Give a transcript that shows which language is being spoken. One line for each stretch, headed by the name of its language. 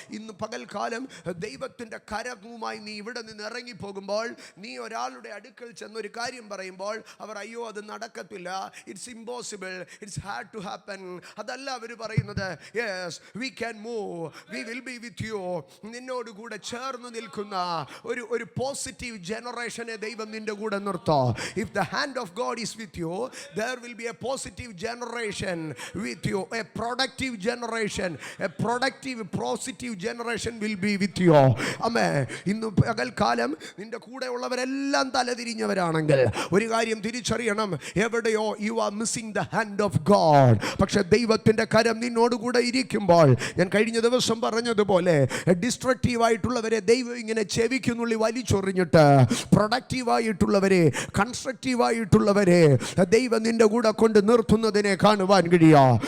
Malayalam: ഇന്ന് പകൽക്കാലം ദൈവത്തിൻ്റെ കരവുമായി നീ ഇവിടെ നിന്ന് ഇറങ്ങി പോകുമ്പോൾ, നീ ഒരാളുടെ അടുക്കൽ ചെന്നൊരു കാര്യം പറയുമ്പോൾ അവർ അയ്യോ അത് നടക്കത്തില്ല,
English: it's impossible, it's hard to happen,
Malayalam: അതല്ല അവർ പറയുന്നത്.
English: Yes, we can move, we will be with you.
Malayalam: നിന്നോട് കൂടെ ചേർന്ന് നിൽക്കുന്ന ഒരു പോസിറ്റീവ് ജനറേഷനെ ദൈവം നിന്റെ കൂടെ നിർത്തോ.
English: If the hand of God is with you, there will be a positive generation with you, a productive generation generation, a productive, positive generation will be with you. Amen.
Malayalam: ഇന്ന് പകൽക്കാലം നിന്റെ കൂടെ ഉള്ളവരെല്ലാം തലതിരിഞ്ഞവരാണെങ്കിൽ ഒരു കാര്യം തിരിച്ചറിയണം, എവിടെയോ
English: You are missing the hand of God.
Malayalam: പക്ഷെ ദൈവത്തിൻ്റെ കരം നിന്നോടുകൂടെ ഇരിക്കുമ്പോൾ, ഞാൻ കഴിഞ്ഞ ദിവസം പറഞ്ഞതുപോലെ, ഡിസ്ട്രക്റ്റീവായിട്ടുള്ളവരെ ദൈവം ഇങ്ങനെ ചെവിക്കുന്നുള്ളി വലിച്ചൊറിഞ്ഞിട്ട് പ്രൊഡക്റ്റീവായിട്ടുള്ളവരെ, കൺസ്ട്രക്റ്റീവായിട്ടുള്ളവരെ ദൈവം നിന്റെ കൂടെ കൊണ്ട് നിർത്തുന്നതിനെ കാണുവാൻ കഴിയുക.